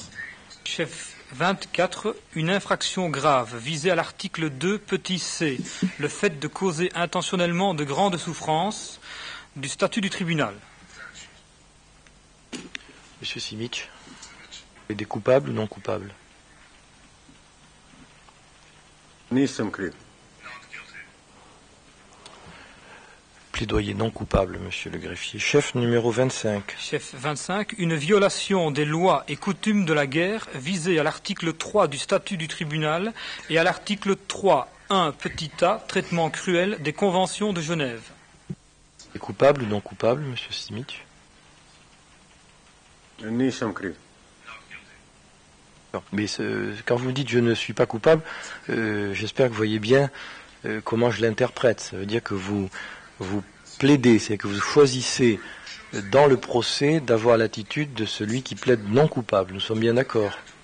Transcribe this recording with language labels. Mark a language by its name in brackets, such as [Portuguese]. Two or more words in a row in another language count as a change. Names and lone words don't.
[French] Chef 24, une infraction grave visée à l'article 2, petit c, le fait de causer intentionnellement de grandes souffrances du statut du tribunal. Monsieur Simic, des coupables ou non coupables? [Serbian] Nisam kriv. [French] Plaidoyer non coupable, monsieur le greffier. Chef numéro 25. Chef 25, une violation des lois et coutumes de la guerre visée à l'article 3 du statut du tribunal et à l'article 3, 1, petit a, traitement cruel des conventions de Genève. Des coupables ou non coupables, monsieur Simic? [Serbian] Nisam kriv. [French] Mais quand vous dites je ne suis pas coupable, j'espère que vous voyez bien comment je l'interprète. Ça veut dire que vous plaidez, c'est que vous choisissez dans le procès d'avoir l'attitude de celui qui plaide non coupable. Nous sommes bien d'accord?